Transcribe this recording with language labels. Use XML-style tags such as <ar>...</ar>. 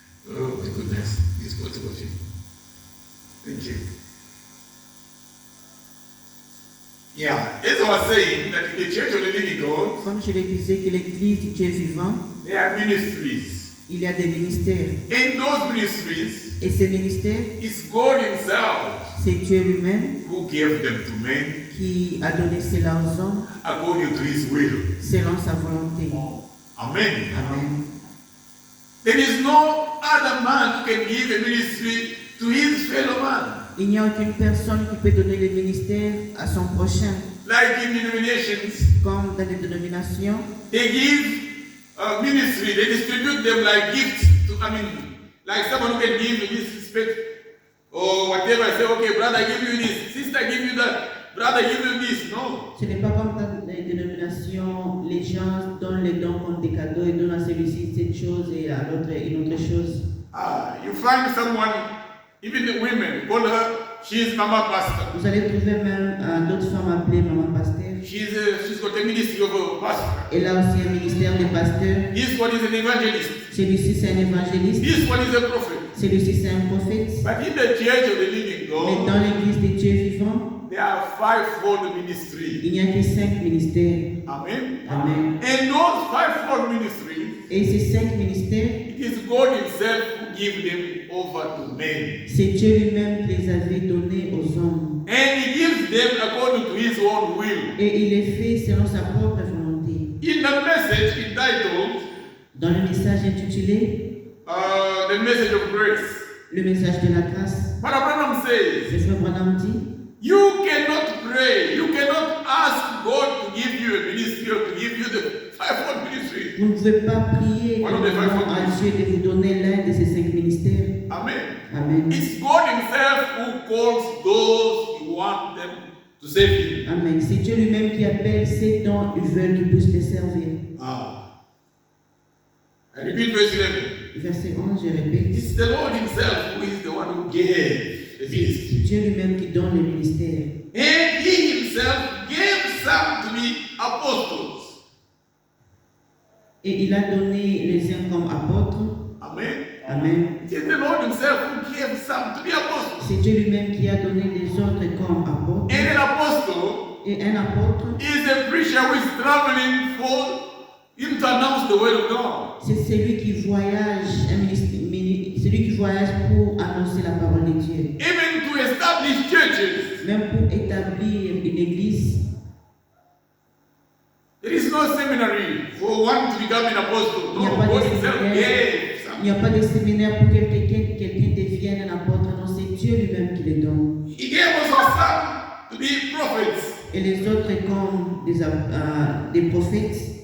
<en>Oh my goodness, it's got to go. Thank you. Yeah, as I was saying, that in the church of the living God,</en> <fr>Comme je le disais, que l'église du Dieu vivant,</fr> <en>there are ministries.</en> <fr>il y a des ministères.</fr> <en>In those ministries,</en> <fr>Et ces ministères,</fr> <en>it's God himself</en> <fr>c'est Dieu lui-même</fr> <en>who gave them to men</en> <fr>qui a donné cela aux hommes</fr> <en>according to his will.</en> <fr>selon sa volonté.</fr> <en>Amen.</en> <fr>Amen.</fr> <en>There is no other man who can give a ministry to his fellow man.</en> <fr>Il n'y a aucune personne qui peut donner le ministère à son prochain.</fr> <en>Like in denominations,</en> <fr>Comme dans les dénominations,</fr> <en>they give ministry, they distribute them like gifts. Like someone who can give in this respect or whatever. Say, okay, brother, I give you this, sister, I give you that, brother, I give you this. No.</en> <fr>ce n'est pas comme dans les dénominations, les gens donnent les dons comme des cadeaux et donnent à celui-ci cette chose et à l'autre une autre chose.</fr> <en>You find someone, even the women, call her, she is Mama Pastor.</en> <fr>Vous allez trouver même d'autres femmes appelées maman pasteur.</fr> <en>She's got a ministry of a pastor.</en> <fr>Elle a aussi un ministère de pasteur.</fr> <en>This one is an evangelist.</en> <fr>Celui-ci c'est un évangéliste.</fr> <en>This one is a prophet.</en> <fr>Celui-ci c'est un prophète.</fr> <en>But in the church of the living</en> <fr>Mais</fr> <en>God,</en> <fr>dans l'église de Dieu vivant,</fr> <en>there are fivefold ministries.</en> <fr>il n'y a que 5 ministères.</fr> <en>Amen.</en> <fr>Amen.</fr> <en>And those fivefold ministries,</en> <fr>Et ces 5 ministères,</fr> <en>it is God himself who gives them over to men.</en> <fr>c'est Dieu lui-même qui les avait donnés aux hommes.</fr> <en>And he gives them according to his own will.</en> <fr>Et il les fait selon sa propre volonté.</fr> <en>In the message entitled,</en> <fr>Dans le message intitulé</fr> <en>the message of grace,</en> <fr>Le message de la grâce,</fr> <en>Brother Branham says,</en> <fr>le frère Branham dit,</fr> <en>you cannot pray, you cannot ask God to give you a ministry or to give you the fivefold ministry.</en> <fr>vous ne pouvez pas prier</fr> <en>One of the five</en> <fr>demandant à Dieu de vous donner l'un de ces 5 ministères.</fr> <en>Amen.</en> <fr>Amen.</fr> <en>It's God himself who calls those who want them to save him. Amen.</en> <fr>C'est Dieu lui-même qui appelle ces dons, ils veulent qu'ils puissent les servir.</fr> <en>I repeat verse 11.</en> <fr>Verset 11, je répète.</fr> <en>It's the Lord himself who is the one who gave the ministry.</en> <fr>C'est Dieu lui-même qui donne le ministère.</fr> <en>And he himself gave some to be apostles.</en> <fr>Et il a donné les uns comme apôtres.</fr> <en>Amen.</en> <fr>Amen.</fr> <en>It is the Lord himself who gave some to be apostles.</en> <fr>C'est Dieu lui-même qui a donné les autres comme apôtres.</fr> <en>And an apostle</en> <fr>Et un apôtre,</fr> <en>is a preacher who is traveling for him to announce the word of God.</en> <fr>c'est celui qui voyage, celui qui voyage pour annoncer la parole de Dieu.</fr> <en>Even to establish churches.</en> <fr>Même pour établir une église.</fr> <en>There is no seminary for one to become an apostle.</en> <fr>Il n'y a</fr> <en>No,</en> <fr>pas</fr> <en>God</en> <fr>de</fr> <en>himself</en> <fr>séminaire.</fr> <en>gave</en> <fr>Il</fr> <en>some.</en> <fr>n'y a pas de séminaire pour que quelqu'un devienne un apôtre. Non, c'est Dieu lui-même qui les donne.</fr> <en>He gave also some to be prophets.</en> <fr>Et les autres comme des prophètes.</fr>